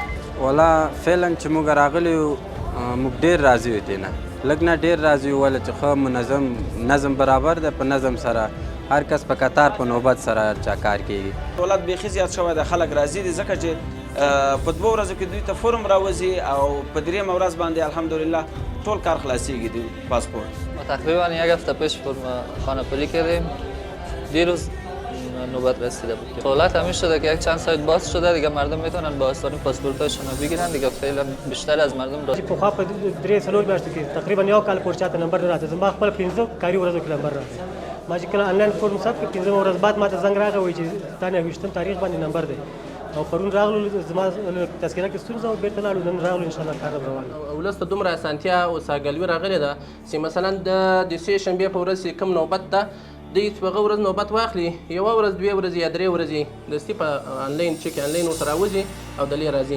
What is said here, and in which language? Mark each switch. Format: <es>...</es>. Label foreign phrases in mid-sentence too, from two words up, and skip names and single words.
<ps>والا فعلا چې موږ راغلي یو موږ ډېر راضي یو دې نه، لږ نه ډېر راضي یو، ولې چې ښه منظم نظم برابر دی، په نظم سره هر کس په قطار په نوبت سره هر چا کار کیږي. دولت بیخي زیات شوی دی، خلک راضي دي ځکه چې په 2 ورځو کې دوی ته فورم راوځي او په 3مه ورځ باندې الحمدلله ټول کار خلاصیږي د پاسپورت.</ps> <fa>ما تقریبا 1 هفته پیش فرم خانه‌پلی کردیم، دیروز نوبت رسیده بود. سهولت همین شده که یک چند سایت باز شده دیگه، مردم میتونن با آسانی پاسپورتاشون رو بگیرن دیگه، فعلا بیشتر از مردم راضی.</fa> <ps>پخوا په 3-4 میاشتو کې تقریبا یو کال پورې چاته نمبر نه راځي، زما خپل 15 کاري ورځو کې نمبر راځي. ما چې کله آنلاین فورم ثبت کړ 15 ورځ بعد ماته زنګ راغی وایي چې تا نه 28 تاریخ باندې نمبر دی، او پرون راغلو زما تذکره کې ستونزه او بیرته لاړو، نن راغلو ان شاء الله کار روان. ولس ته دومره اسانتیا او ساګلوي راغلې ده چې مثلا د سې شنبې په ورځ چې کوم نوبت ده دوی چې په هغه ورځ نوبت واخلي، یوه ورځ 2 ورځې یا 3 ورځې دستي په آنلاین چک آنلاین ورته راوځي او دلې راځي.</ps>